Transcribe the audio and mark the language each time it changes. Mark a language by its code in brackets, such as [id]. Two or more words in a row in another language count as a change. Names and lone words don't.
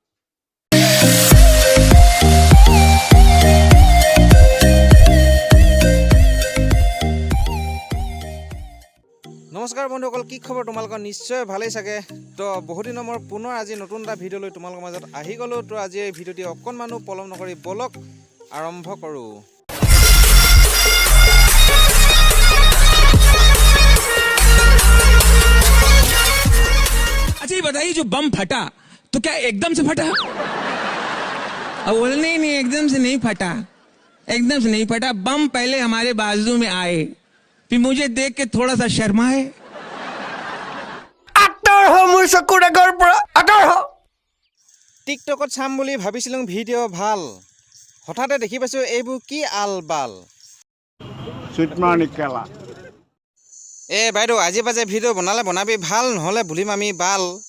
[as] নমস্কাৰ বন্ধুসকল, কি খবৰ তোমালোকৰ? নিশ্চয় ভালেই চাগে। তো বহুত দিনৰ মই পুনৰ আজি নতুন এটা ভিডিঅ' লৈ তোমালোকৰ মাজত আহি গ'লোঁ। তো আজি এই ভিডিঅ'টি অকণমানো পলম নকৰি বলক আৰম্ভ কৰোঁ। [hi] अच्छा ये बताइए जो बम फटा तो क्या एकदम से फटा? अब बोले नहीं एकदम से नहीं फटा बम पहले हमारे बाजू में आए फिर मुझे देख के थोड़ा सा शर्माए [as] টিকটকত চাম বুলি ভাবিছিলোঁ ভিডিঅ' ভাল, হঠাতে দেখি পাইছোঁ এইবোৰ কি আল বাল। বাইদেউ আজি বাজে ভিডিঅ' বনালে বনাবি ভাল, নহ'লে বুলিম আমি বাল।